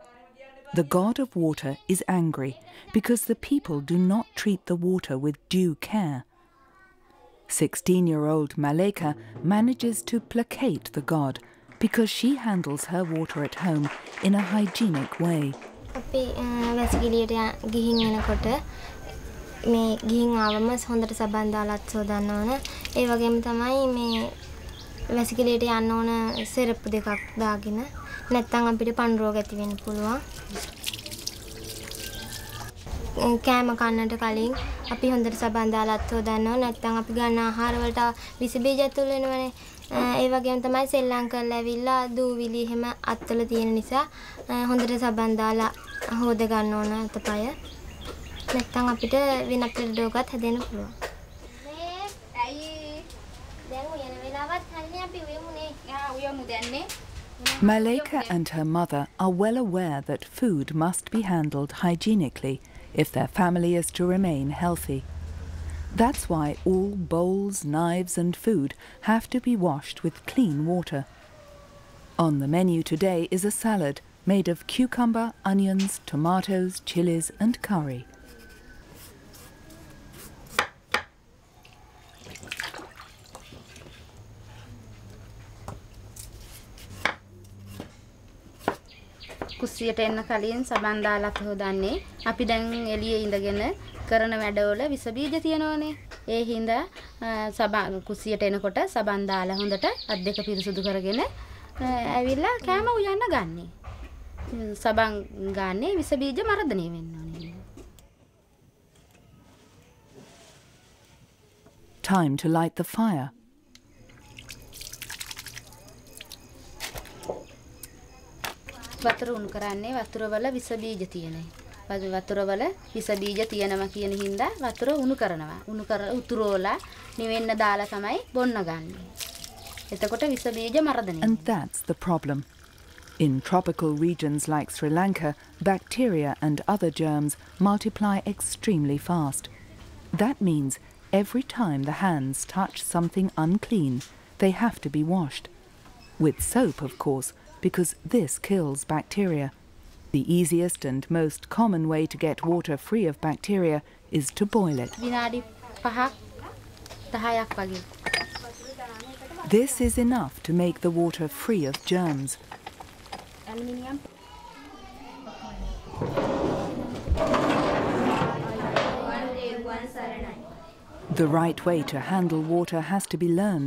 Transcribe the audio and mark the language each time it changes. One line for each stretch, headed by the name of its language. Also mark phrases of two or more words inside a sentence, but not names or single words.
English: The god of water is angry because the people do not treat the water with due care. 16-year-old Maleka manages to placate the god because she handles her water at home in a hygienic way.
Sinhala: මේ ගිහින් ආවම හොඳට සබන් දාලත් සෝදන්න ඕන. ඒ වගේම තමයි මේ වැසිකිළියට යන්න ඕන සෙරප්පු දෙකක් දාගෙන නැත්නම් අපිට පණු රෝග ඇති වෙන්න පුළුවන්. කෑම කන්නට කලින් අපි හොඳට සබන් දාලාත් හොදනවා. නැත්නම් අපි ගන්න ආහාර වලට විස බීජ ඇතුල් වෙනවනේ. ඒ වගේම තමයි සෙල්ලම් කරලා ඇවිල්ලා දූවිලි එහෙම අත්වල තියෙන නිසා හොඳට සබන් දාලා හොද ගන්න ඕන අතපය. නැත්නම් අපිට වෙනත් රෝගات හැදෙන්න පුළුවන්.
English: Maleka and her mother are well aware that food must be handled hygienically if their family is to remain healthy. That's why all bowls, knives and food have to be washed with clean water. On the menu today is a salad made of cucumber, onions, tomatoes, chilies and curry.
Sinhala: කුස්සියට එන්න කලින් සබන් දාලා හොදන්නේ. අපි දැන් එළියේ ඉඳගෙන කරන වැඩවල විස බීජ තියෙනවනේ. ඒ හින්දා සබන් කුස්සියට එනකොට සබන් දාලා හොඳට අත් දෙක පිරිසුදු කරගෙන ඇවිල්ලා කෑම උයන්න ගන්නෙ. සබන් ගන්නේ විස බීජ මර්ධනය වෙන්න ඕනේ.
English: Time to light the fire.
Sinhala: වතුර උණු කරන්නේ වතුර වල විස බීජ තියෙනයි. වතුර වල විස බීජ තියෙනවා කියන හින්දා වතුර උණු කරනවා. උණු කර උතුරෝලා නිවෙන්න දාලා තමයි බොන්න ගන්නේ. එතකොට විස බීජ මර්ධනය.
English: And that's the problem. In tropical regions like Sri Lanka, bacteria and other germs multiply extremely fast. That means every time the hands touch something unclean, they have to be washed. With soap, of course, because this kills bacteria. The easiest and most common way to get water free of bacteria is to boil it.
Sinhala: විනාඩි 5ක් 10ක් වගේ.
English: This is enough to make the water free of germs. Aluminium. The right way to handle water has to be learned.